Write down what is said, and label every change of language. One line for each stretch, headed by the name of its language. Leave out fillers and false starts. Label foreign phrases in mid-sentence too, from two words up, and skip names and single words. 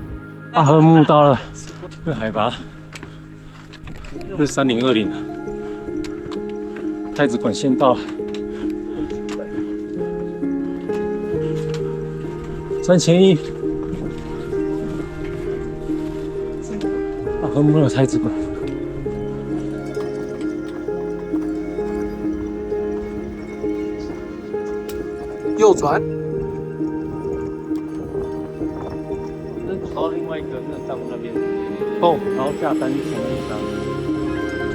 Chinese: 八合目到了，這海拔是3020，太子館線到了。3001，八合目的太子館。右轉。朝另外一個那大陸那邊。哦，然後下山從那邊。